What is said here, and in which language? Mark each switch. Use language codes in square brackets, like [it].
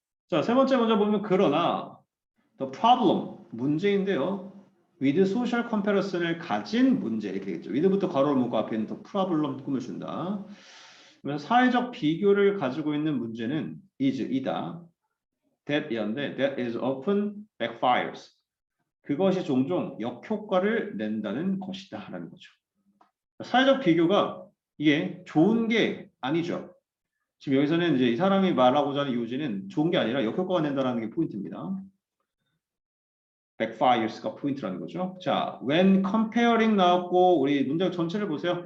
[ko] 자, 세 번째 먼저 보면 그러나 the problem 문제인데요. [en] with social comparison [ko] 을 가진 문제 이렇게 되겠죠. with부터 가로를 묶고 앞에 있는 the problem 꾸며준다. 그래서 사회적 비교를 가지고 있는 문제는 이다. [en] that이었는데 that is often backfires. [ko] 그것이 종종 역효과를 낸다는 것이다 라는 거죠. 사회적 비교가 이게 좋은 게 아니죠. 지금 여기서는 이제 이 사람이 말하고자 하는 요지는 좋은 게 아니라 역효과가 낸다는 게 포인트입니다. backfires가 포인트라는 거죠. 자, [en] when comparing [ko] 나왔고 우리 문장 전체를 보세요.